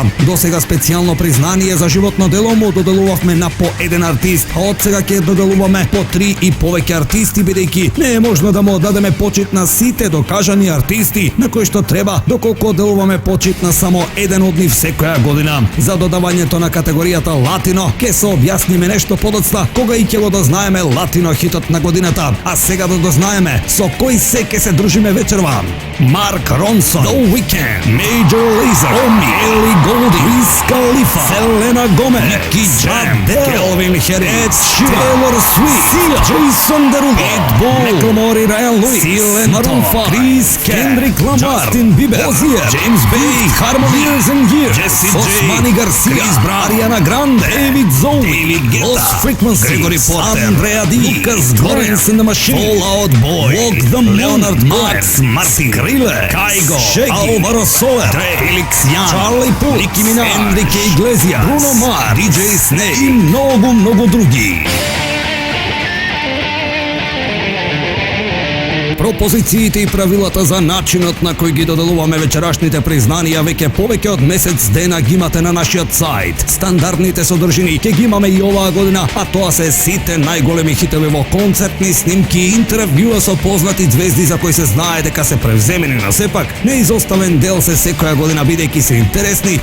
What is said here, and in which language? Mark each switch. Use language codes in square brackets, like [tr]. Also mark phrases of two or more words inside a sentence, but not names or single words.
[mk] Досега специјално признание за животно дело му доделувавме на по еден артист, а од сега ќе доделуваме по 3 и повеќе артисти, бидејќи не е можно да му дадеме почит на сите докажани артисти на кои што треба, доколку делуваме почит на само еден од нив секоја година. За додавањето на категоријата Латино ќе се објасниме нешто подоцна кога и ќе го дознаеме Латино хитот на годината. А сега да дознаеме со кој се ќе се дружиме вечерва. Марк Ронсон, The Weeknd, Major Lazer, Omi, Ellie Goulding, Wiz Khalifa, Selena Gomez, Nicky Jam, Calvin Harris, Taylor Swift, Sia, Jason Derulo, Pitbull, Macklemore, Ryan Lewis, Seal Maroon 5, Chris Kendrick Lamar, Justin Bieber, Ozzy, James Bay, Harmony, Years and Years, Jessie J, Manny Garcia, Chris Brown, Ariana Grande, David Zoe, David Guetta, Lost Frequencies, Gregory Porter, Andrea D, Lucas Glorians and the Machine, Fall Out Boy, Walk the Moon, Leonard Max, Martin Kriller, Kygo, Shaggy, Alvaro Soler, Felix Young, Charlie Puth, Nicki Minaj, Enrique Iglesias, Bruno Mars, DJ Snake и много други. Пропозициите и правилата за начинот на кој ги доделуваме вечерашните признанија веќе повеќе од месец дена ги имате на нашиот сајт. Стандардните содржини ќе ги имаме и оваа година, а тоа се сите најголеми хитови во концертни снимки и интервјуа со познати звезди за кои се знае дека се превземени, но сепак неизоставен дел се секоја година, бидејќи се интересни.